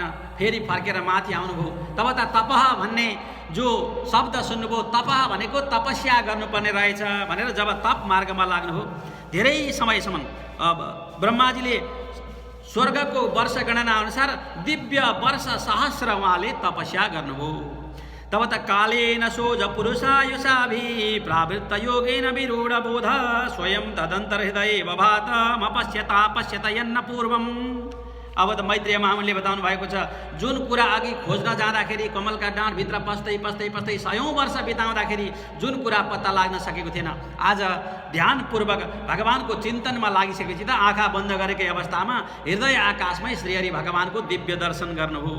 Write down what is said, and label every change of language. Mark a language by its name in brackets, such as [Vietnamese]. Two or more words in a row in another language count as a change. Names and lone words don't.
[Nepali] फेरि फर्केर माथि आउनुभयो। तब त तपह भन्ने जो शब्द सुन्नुभयो, तपह भनेको तपस्या गर्नुपर्ने रहेछ भनेर जब तप मार्गमा लाग्नुभयो धेरै समयसम्म ब्रह्माजीले स्वर्गको वर्ष गणना अनुसार दिव्य वर्ष सहस्र उहाँले तपस्या गर्नुभयो। [Sanskrit] तब त कालेन सोज पुरुषायुषाभि प्रावृत्त योगेन विरूढ बोध स्वयं तदन्तर्हृदये बभात मपश्यता पश्यत यन्न पूर्वम्। [Nepali] अब त मैत्रेय महामुनिले बताउनु भएको छ, जुन कुरा अघि खोज्न जाँदाखेरि कमलका डाँडभित्र पस्दै पस्दै पस्दै 100औं वर्ष बिताउँदाखेरि जुन कुरा पत्ता लाग्न सकेको थिएन, आज ध्यानपूर्वक भगवानको चिन्तनमा लागिसकेपछि त आँखा बन्द गरेकै अवस्थामा हृदय आकाशमै श्रीहरि भगवानको दिव्य दर्शन गर्नुभयो।